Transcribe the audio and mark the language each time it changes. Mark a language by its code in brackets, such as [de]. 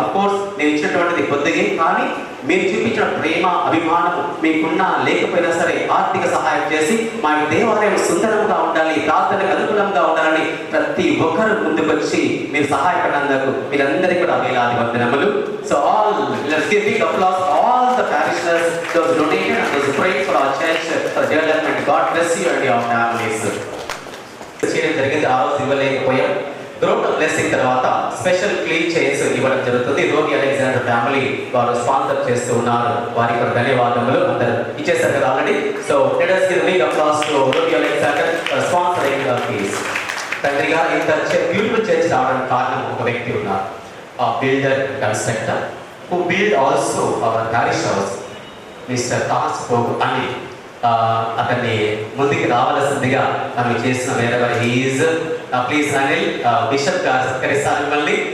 [te] Of course నేను ఇచ్చినటువంటిది కొద్దిగా, కానీ మీరు చూపించిన ప్రేమ, అభిమానము మీకున్నా లేకపోయినా సరే ఆర్థిక సహాయం చేసి మా దేవాలయం సుందరంగా ఉండాలి, ప్రార్థనకు అనుకూలంగా ఉండాలని ప్రతి ఒక్కరు ముందుకొచ్చి మీరు సహాయపడినందుకు మీరందరికీ కూడా వేలాది వందనములు. [en] So all let's give big applause all the parishioners, those donated and those praying for our church for development. God bless you and your families. [te] చేయడం జరిగింది. ఆ రోజు ఇవ్వలేకపోయాం. గ్రూప్ బ్లెస్సింగ్ తర్వాత స్పెషల్ క్లీన్ చైర్స్ ఇవ్వడం జరుగుతుంది. రోమి అలెగ్జాండర్ ఫ్యామిలీ వారు sponsor చేస్తూ ఉన్నారు. వారికి కూడా ధన్యవాదములు. అందరూ ఇచ్చేసారు కదా already. [en] So let us give big applause to Romi Alexander for sponsoring these. [te] తండ్రిగా ఇంత బ్యూటిఫుల్ చర్చ్ రావడానికి కారణం ఒక వ్యక్తి ఉన్నారు, builder constructor [en] who built also our parish house, Mr. [te] Thomas Pogu Anil. అతన్ని ముందుకు రావాల్సిందిగా మనం చేసిన [en] wherever he is please [te] Anil bishop గారు సత్కరిస్తారు మిమ్మల్ని.